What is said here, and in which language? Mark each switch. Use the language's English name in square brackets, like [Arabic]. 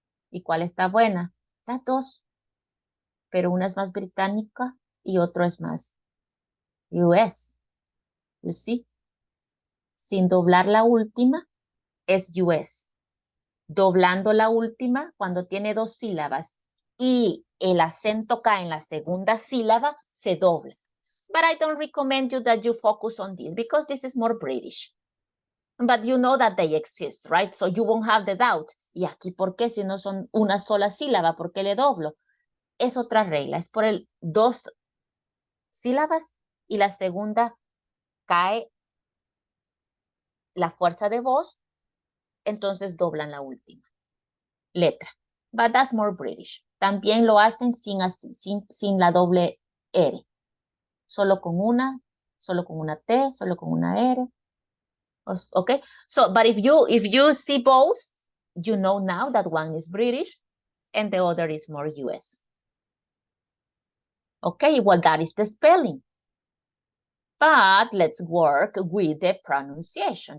[Spanish] ¿Y cuál está buena? Las dos. Pero una es más británica y otro es más US. [English] You see? [Spanish] Sin doblar la última es US. Doblando la última cuando tiene 2 sílabas y el acento cae en la segunda sílaba, se dobla. [English] But I don't recommend you that you focus on this because this is more British. But you know that they exist, right? So you won't have the doubt. [Spanish] ¿Y aquí por qué? Si no son una sola sílaba, ¿por qué le doblo? Es otra regla. Es por el 2 sílabas y la segunda cae la fuerza de voz, entonces doblan la última letra. [English] But that's more British. [Spanish] También lo hacen sin así, sin la doble R. Solo con una T, solo con una R. [English] Okay, so, but if you see both, you know now that one is British and the other is more US. Okay, well, that is the spelling. But let's work with the pronunciation.